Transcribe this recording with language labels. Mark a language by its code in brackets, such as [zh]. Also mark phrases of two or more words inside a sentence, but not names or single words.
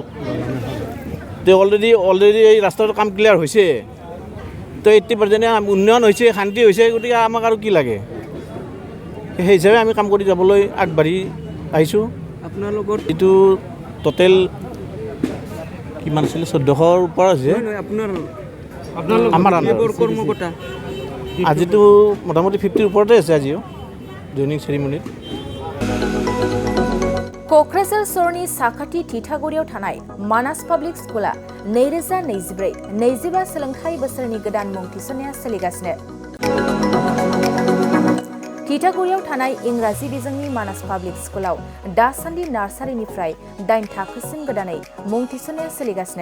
[as] তো অলৰেডি এই ৰাস্তাটোৰ কাম ক্লিয়াৰ হৈছে, তো 80% উন্নয়ন হৈছে, শান্তি হৈছে, গতিকে আমাক আৰু কি লাগে, সেই হিচাপে আমি কাম কৰি যাবলৈ আগবাঢ়ি আহিছোঁ। আপোনালোকৰ এইটো টোটেল কিমান আছিলে, 1400ৰ ওপৰত আছে আমাৰ কৰ্মকৰ্তা আজিতো মোটামুটি 50ৰ ওপৰতে আছে আজিও [en] joining ceremony. [brx] क'क्राझार सरनि साखाथि थिथागुरियाव थानाय मानास पाब्लिक स्कुला 2024-25 सोलोंथाइ बोसोरनि गोदान मुं थिसननाया सोलिगासिनो। थिथागुरियाव थानाय इंराजि बिजोंनि मानास पाब्लिक स्कुलाव दासान्दि नार्सारिनिफ्राय 8 थाखोसिम गोदानै मुं थिसननाया सोलिगासिनो।